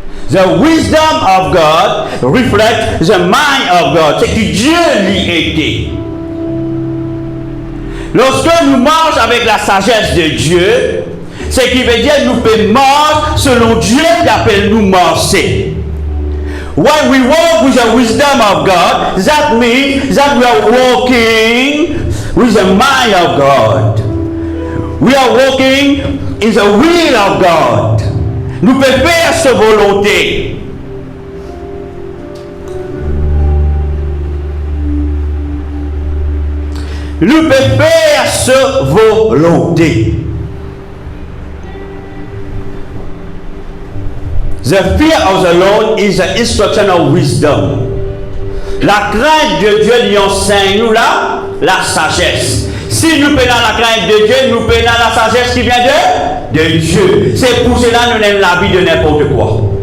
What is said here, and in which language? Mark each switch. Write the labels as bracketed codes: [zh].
[en] The wisdom of God reflects the mind of God. [fr] C'est que Dieu l'y était. Lorsque nous marchons avec la sagesse de Dieu, c'est qui veut dire nous pouvons marcher selon Dieu qui appelle nous marcher. [en] When we walk with the wisdom of God, that means that we are walking with the mind of God. We are walking in the will of God. [fr] Nous pouvons faire sa volonté. Nous pouvons faire sa volonté. [en] The fear of the Lord is the instruction of wisdom. [fr] La crainte de Dieu lui enseigne nous la sagesse. Si nous prenons la crainte de Dieu, nous prenons la sagesse qui vient de Dieu. C'est pour cela que nous n'aimons la vie de n'importe quoi.